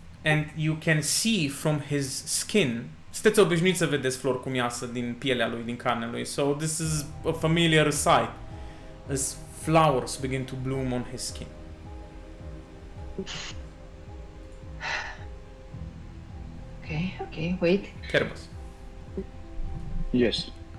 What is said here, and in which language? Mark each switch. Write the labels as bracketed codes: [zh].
[en] And you can see from his skin. [ro] Sunteți obișnuiți să vedeți flori cum iasă din pielea lui, din carnea lui. [en] So this is a familiar sight. As flowers begin to bloom on his skin. Okay, wait. Kerbas. Yes.